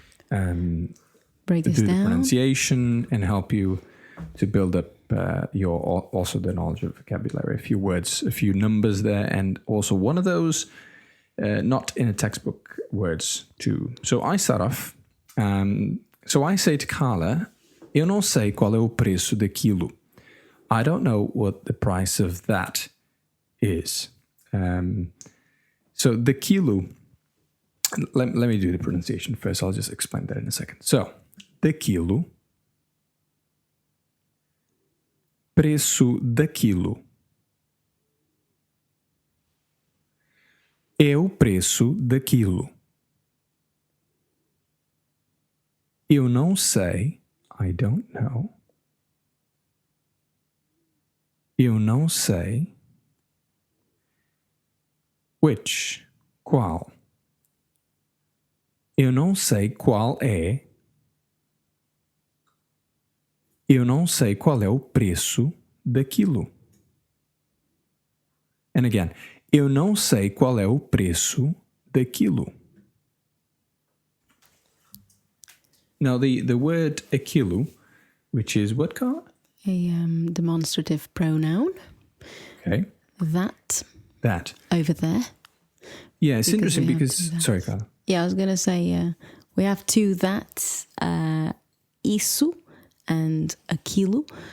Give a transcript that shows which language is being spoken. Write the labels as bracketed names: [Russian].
[English] break this do down, the pronunciation, and help you to build up also the knowledge of vocabulary. A few words, a few numbers there, and also one of those not in a textbook words too. So I start off. So I say to Carla, eu não sei qual é o preço daquilo. I don't know what the price of that is. So daquilo, let me do the pronunciation first. I'll just explain that in a second. [Portuguese] So, daquilo, preço daquilo. É o preço daquilo. Eu não sei. I don't know. Eu não sei. [English] Which? Qual? [Portuguese] Eu não sei qual é. Eu não sei qual é o preço daquilo. And again, eu não sei qual é o preço daquilo. [English] Now the word aquilo, which is what, Carla? A demonstrative pronoun. Okay. That. Over there. Yeah, it's interesting because... Sorry, Carla. Yeah, I was going to say we have two that's, isso and aquilo.